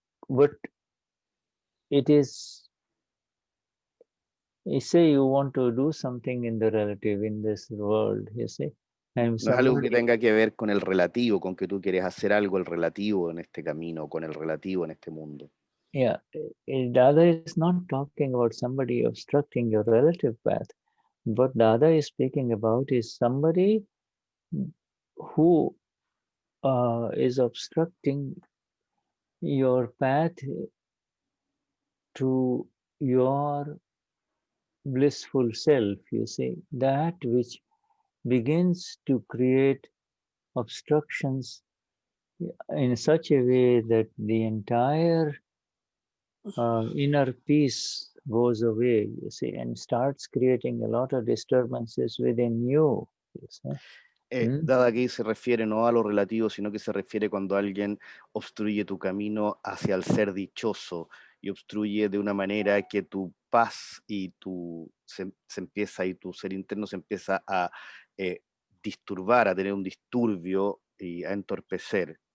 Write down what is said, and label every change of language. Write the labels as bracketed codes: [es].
[en] But it is, you say you want to do something in the relative in this world, you see. [es] No es algo que tenga que ver con el relativo, con que tú quieres hacer algo el relativo en este camino, con el relativo en este mundo. [en] Yeah, Dada is not talking about somebody obstructing your relative path. What Dada is speaking about is somebody who is obstructing your path to your blissful self, you see, that which begins to create obstructions in such a way that the entire inner peace goes away, you see, and starts creating a lot of disturbances within you see. [es] Dada que se refiere no a lo relativo, sino que se refiere cuando alguien obstruye tu camino hacia el ser dichoso y obstruye de una manera que tu paz y tu ser interno se empieza a disturbar, a tener un disturbio y a entorpecer.